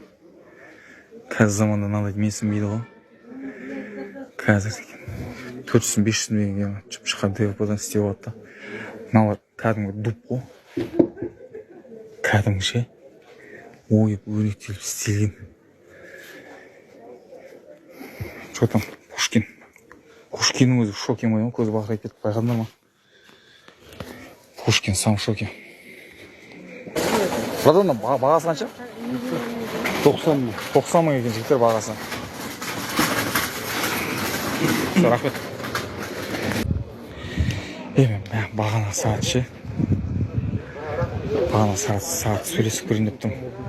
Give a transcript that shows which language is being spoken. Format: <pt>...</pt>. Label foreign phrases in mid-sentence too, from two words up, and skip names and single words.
<kk>Қазір заманда мынандай менсінбейді ғой. Қазір 400-500 миллион шыққан ДВП-дан істеп алады. Мыналар кәдімгі дуб ғой. Кәдімгі ше. Ойып, өректеліп істелген.</kk> <ru>Что там? Пушкин.</ru> <kk>Пушкиннің өзі</kk> <ru>в шоке</ru> <kk>ма, көзі бақырайып кетіп байқадыңдар ма?</kk> <ru>Пушкин сам в шоке.</ru> <kk>Братан, бағасы қанша? 90 мың. 90 мың екен жігіттер бағасы. Рахмет. Бағана сағат ше. Бағана сағат сөйлесіп көрейін деп тұрмын.</kk>